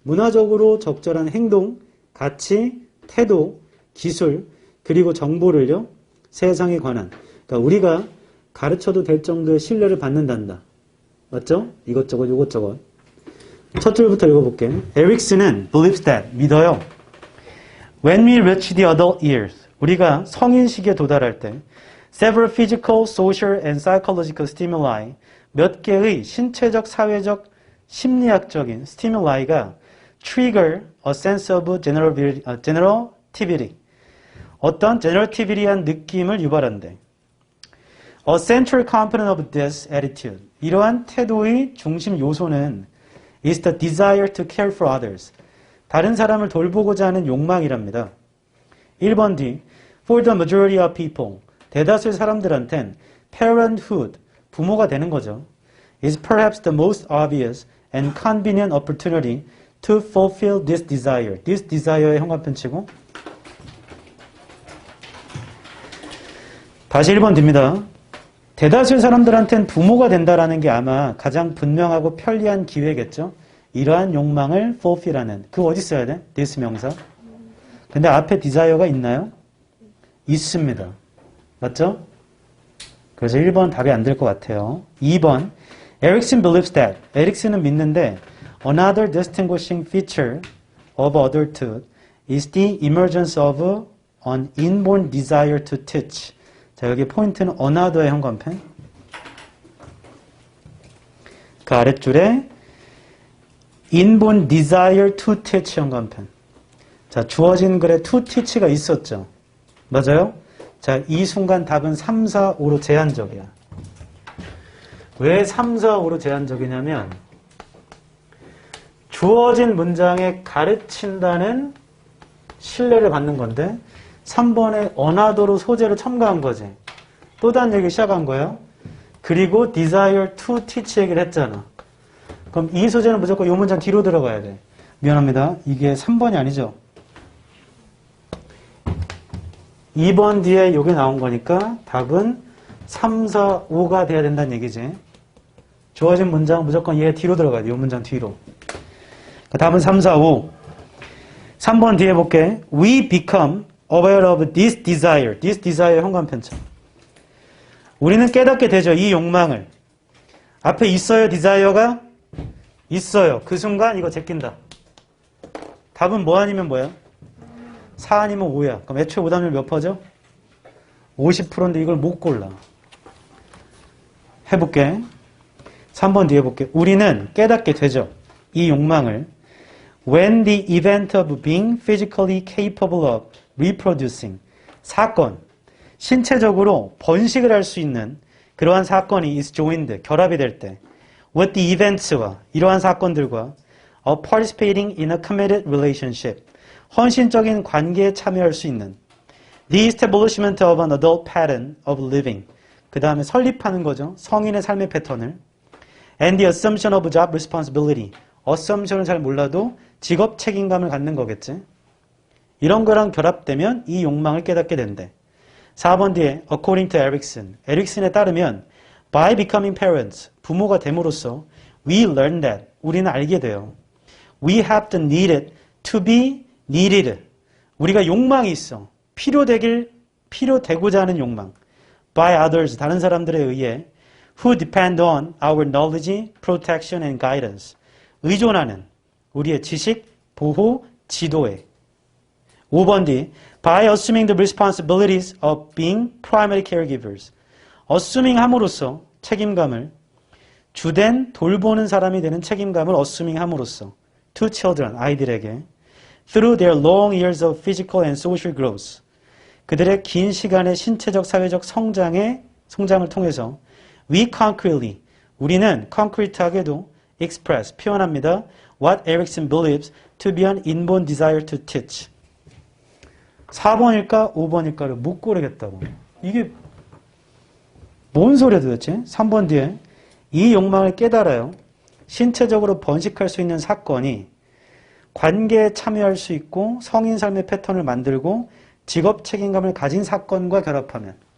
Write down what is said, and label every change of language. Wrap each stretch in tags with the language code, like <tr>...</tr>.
<ko>문화적으로 적절한 행동, 가치, 태도, 기술, 그리고 정보를요. 세상에 관한. 그러니까 우리가 가르쳐도 될 정도의 신뢰를 받는단다. 맞죠? 이것저것 이것저것. 첫 줄부터 읽어볼게. 에릭슨은 believes that, 믿어요.</ko> <en>When we reach the adult years,</en> <ko>우리가 성인 시기에 도달할 때</ko> <en>several physical, social, and psychological stimuli,</en> <ko>몇 개의 신체적, 사회적, 심리학적인</ko> <en>stimuli,가 trigger a sense of generativity,</en> <ko>어떤 generativity한 느낌을 유발한대.</ko> <en>A central component of this attitude,</en> <ko>이러한 태도의 중심 요소는</ko> <en>is the desire to care for others,</en> <ko>다른 사람을 돌보고자 하는 욕망이랍니다.</ko> <en>1번 D, for the majority of people,</en> <ko>대다수의 사람들한텐</ko> <en>parenthood,</en> <ko>부모가 되는 거죠.</ko> <en>is perhaps the most obvious and convenient opportunity to fulfill this desire.</en> <ko>this desire의 현관편 치고 다시 1번 D입니다. 대다수의 사람들한테는 부모가 된다라는 게 아마 가장 분명하고 편리한 기회겠죠. 이러한 욕망을 fulfill하는. 그거 어디 써야 돼? this 명사. 근데 앞에 desire가 있나요? 있습니다. 맞죠? 그래서 1번 답이 안 될 것 같아요.</ko> <en>2번 Erikson believes that.</en> <ko>에릭슨은 믿는데</ko> <en>another distinguishing feature of adulthood is the emergence of an inborn desire to teach.</en> <ko>자, 여기 포인트는 another의 현관펜. 그 아랫줄에</ko> <en>inborn desire to teach</en> <ko>현관펜. 자, 주어진 글에 to teach가 있었죠. 맞아요? 자, 이 순간 답은 3, 4, 5로 제한적이야. 왜 3, 4, 5로 제한적이냐면 주어진 문장에 가르친다는 신뢰를 받는 건데 3번에 어나더로 소재를 첨가한 거지. 또 다른 얘기 시작한 거예요. 그리고 desire to teach 얘기를 했잖아. 그럼 이 소재는 무조건 이 문장 뒤로 들어가야 돼. 미안합니다. 이게 3번이 아니죠. 2번 뒤에 이게 나온 거니까 답은 3, 4, 5가 돼야 된다는 얘기지. 주어진 문장 무조건 얘 뒤로 들어가야 돼. 이 문장 뒤로. 답은 3, 4, 5. 3번 뒤에 볼게.</ko> <en>We become aware of this desire. This desire</en> <ko>현관 편차. 우리는 깨닫게 되죠. 이 욕망을. 앞에 있어요. desire가 있어요. 그 순간 이거 제낀다. 답은 뭐 아니면 뭐야? 4 아니면 5야. 그럼 애초에 오답률 몇 퍼죠? 50%인데 이걸 못 골라. 해볼게. 3번 뒤에 볼게. 우리는 깨닫게 되죠. 이 욕망을.</ko> <en>When the event of being physically capable of reproducing.</en> <ko>사건. 신체적으로 번식을 할 수 있는 그러한 사건이</ko> <en>is joined.</en> <ko>결합이 될 때.</ko> <en>With the events와</en> <ko>이러한 사건들과</ko> <en>of participating in a committed relationship.</en> <ko>헌신적인 관계에 참여할 수 있는</ko> <en>the establishment of an adult pattern of living.</en> <ko>그 다음에 설립하는 거죠. 성인의 삶의 패턴을.</ko> <en>And the assumption of job responsibility.</en> <ko>assumption을 잘 몰라도 직업 책임감을 갖는 거겠지. 이런 거랑 결합되면 이 욕망을 깨닫게 된대. 4번 뒤에</ko> <en>according to Erikson.</en> <ko>에릭슨에 따르면</ko> <en>by becoming parents.</en> <ko>부모가 됨으로써</ko> <en>we learn that.</en> <ko>우리는 알게 돼요.</ko> <en>We have to need it to be needed.</en> <ko>우리가 욕망이 있어. 필요되고자 하는 욕망.</ko> <en>By others,</en> <ko>다른 사람들에 의해</ko> <en>who depend on our knowledge, protection and guidance.</en> <ko>의존하는 우리의 지식, 보호, 지도에. 5번 뒤</ko> <en>by assuming the responsibilities of being primary caregivers.</en> <ko>assuming 함으로써 책임감을 주된 돌보는 사람이 되는 책임감을 assuming 함으로써</ko> <en>to children,</en> <ko>아이들에게</ko> <en>through their long years of physical and social growth.</en> <ko>그들의 긴 시간의 신체적, 사회적 성장을 통해서</ko> <en>we concretely,</en> <ko>우리는 concrete하게도 express, 표현합니다.</ko> <en>What Erikson believes to be an inborn desire to teach.</en> <ko>4번일까 5번일까를 못 고르겠다고. 이게 뭔 소리야 도대체? 3번 뒤에 이 욕망을 깨달아요. 신체적으로 번식할 수 있는 사건이 관계에 참여할 수 있고 성인 삶의 패턴을 만들고 직업 책임감을 가진 사건과 결합하면.</ko>